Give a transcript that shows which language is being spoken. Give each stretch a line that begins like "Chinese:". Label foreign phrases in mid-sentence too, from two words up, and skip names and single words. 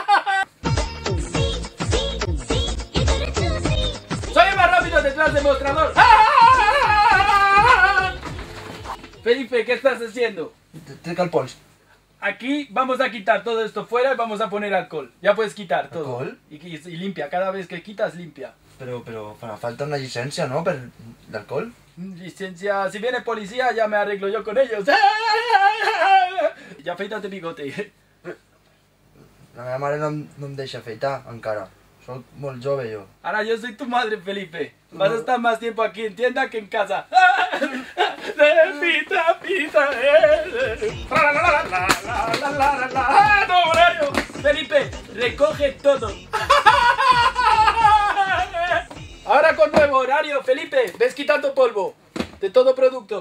Spanish: Soy el más rápido detrás del mostrador. Felipe, ¿qué estás haciendo?
Catalan: Treca el pols.
Spanish: Aquí vamos a quitar todo esto fuera y vamos a poner alcohol. Ya puedes quitar todo. ¿Alcohol? Y limpia, cada vez que quitas, limpia.
Catalan: Pero farà falta una llicència, no? Per l'alcohol?
Spanish: Licencia, si viene policía ya me arreglo yo con ellos.
Catalan: Ya afeita't el bigote. La meva mare no em deixa afeitar, encara. Soc molt jove, jo.
Spanish: Ahora yo soy tu madre, Felipe. Vas a estar más tiempo aquí en tienda que en casa. Pita, pita, ¡no, horario! Felipe, recoge todo. Ahora con nuevo horario, Felipe, ves quitando polvo de todo producto.